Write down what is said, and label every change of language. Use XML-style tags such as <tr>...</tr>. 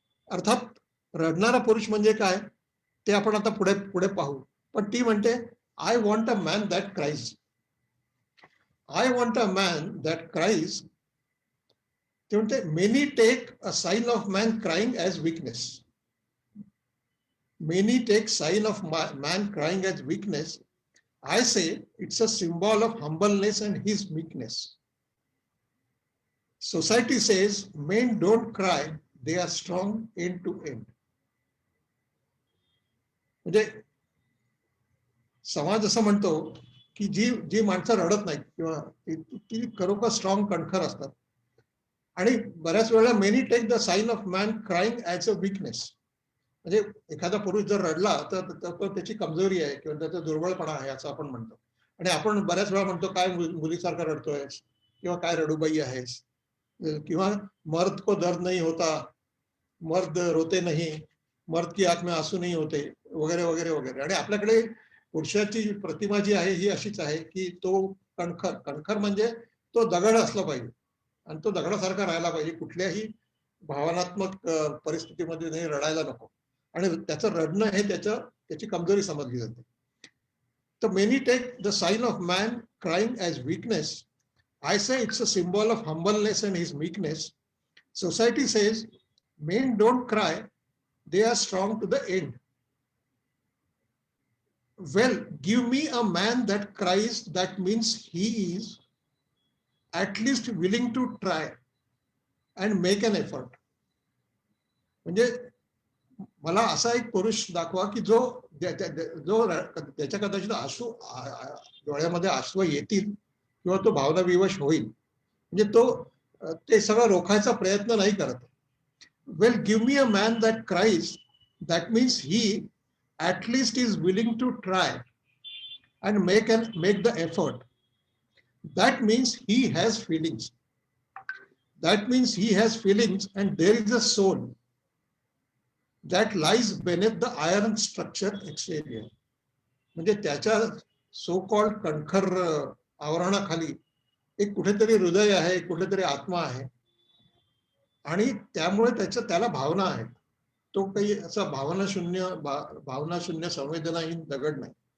<mr>अर्थात रडणारा पुरुष म्हणजे काय ते आपण आता पुढे पुढे पाहू. पण ती म्हणते,</mr> <en>I want a man that cries. I want a man that cries.</en> <mr>ते म्हणते,</mr> <en>Many take a sign of man crying as weakness. Many take sign of man crying as weakness. I say it's a symbol of humbleness and his meekness. Society says men don't cry, they are strong end to end.</en> <mr>म्हणजे समाज असं म्हणतो की जी माणसं रडत नाहीत किंवा ती खरोखर स्ट्रॉंग, कणखर असतात. आणि बऱ्याच वेळा</mr> <en>Many take the sign of man crying as a weakness.</en> <mr>म्हणजे एखादा पुरुष जर रडला तर त्याची कमजोरी आहे किंवा त्याचा दुर्बळपणा आहे असं आपण म्हणतो. आणि आपण बऱ्याच वेळा म्हणतो, काय मुलीसारखा रडतोयस, किंवा काय रडूबाई आहेस, किंवा</mr> <hi>मर्द को दर्द नहीं होता, मर्द रोते नहीं, मर्द की आंख में आंसू नहीं होते,</hi> <mr>वगैरे वगैरे वगैरे. आणि आपल्याकडे पुरुषाची प्रतिमा जी आहे ही अशीच आहे की तो कणखर म्हणजे तो दगड असला पाहिजे आणि तो दगडासारखा राहायला पाहिजे. कुठल्याही भावनात्मक परिस्थितीमध्ये नाही रडायला नको. आणि त्याचं रडणं हे त्याची कमजोरी समजली जाते. तर</mr> <en>Many take the sign of man crying as weakness. I say it's a symbol of humbleness and his meekness. Society says men don't cry, they are strong to the end. Well, give me a man that cries, that means he is at least willing to try and make an effort.</en> <mr>म्हणजे मला असा एक पुरुष दाखवा की जो त्याच्या कदाचित डोळ्यामध्ये अश्रू येतील किंवा तो भावना विवश होईल, म्हणजे तो ते सगळं रोखायचा प्रयत्न नाही करत.</mr> <en>Well, give me a man that cries, that means he at least is willing to try and make the effort. That means he has feelings. That means he has feelings, and there is a soul that lies beneath the iron structure exterior.</en> <mr>म्हणजे त्याच्या so called कणखर आवरणाखाली एक कुठेतरी हृदय आहे, कुठेतरी आत्मा आहे, आणि त्यामुळे त्याला भावना आहेत. तो काही असा भावनाशून्य संवेदनाहीन दगड नाही.</mr>